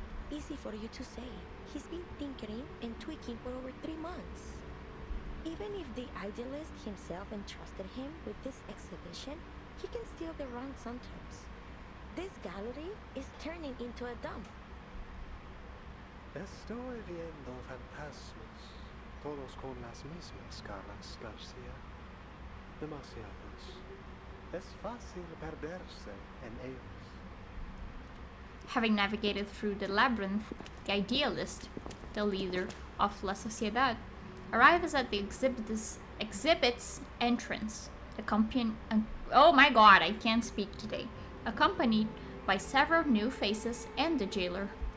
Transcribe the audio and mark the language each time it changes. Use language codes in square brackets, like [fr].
[en] Easy for you to say. He's been tinkering and tweaking for over 3 months. Even if the idealist himself entrusted him with this exhibition, he can steal the run sometimes. This gallery is turning into a dump. [es] Estoy viendo fantasmas, todos con las mismas caras, Garcia. Demasiados. Es fácil perderse en ellos. [en] Having navigated through the labyrinth, the idealist, the leader of La Sociedad, arrives at the exhibit's entrance, oh my god, I can't speak today, accompanied by several new faces and the jailer.